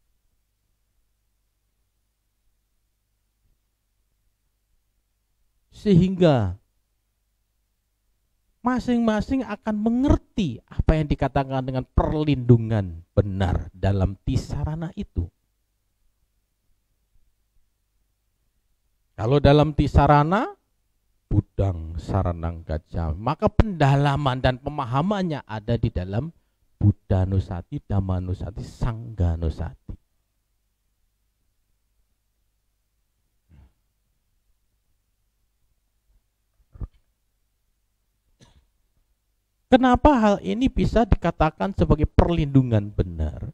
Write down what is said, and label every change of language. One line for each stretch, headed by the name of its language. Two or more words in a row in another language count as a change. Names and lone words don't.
Indonesian: Sehingga masing-masing akan mengerti apa yang dikatakan dengan perlindungan benar dalam tisarana itu. Kalau dalam tisarana,
Pali: budang saranang gajah,
Indonesian: maka pendalaman dan pemahamannya ada di dalam Buddha Nusati, Dhamma Nusati, Sangga Nusati. Kenapa hal ini bisa dikatakan sebagai perlindungan benar?